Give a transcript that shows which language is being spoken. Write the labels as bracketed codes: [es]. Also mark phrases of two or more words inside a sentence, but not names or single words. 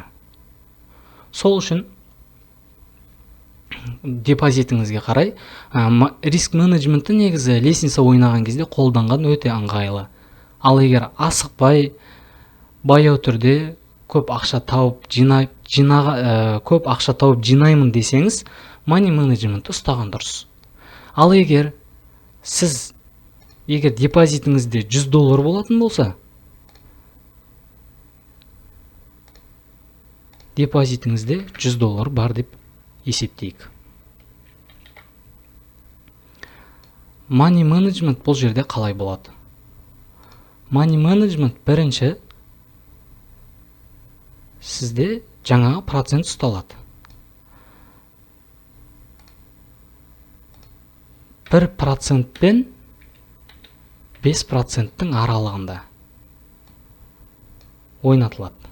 [kk] Сол үшін депозитіңізге қарай риск менеджментті негізі лестница ойнаған кезде қолданған өте ыңғайлы. Ал егер асықпай, баяу түрде көп ақша тауып жинаймын десеңіз, [en] money management [kk] ұстаған дұрыс. Ал егер депозитіңізде $100 болатын болса, депозитіңізде $100 бар деп есептейік. [en] Money management [kk] бұл жерде қалай болады? [en] Money management [kk] бірінші сізде жаңағы процент ұсталады. 1% пен 5%-тің аралығында ойнатылады.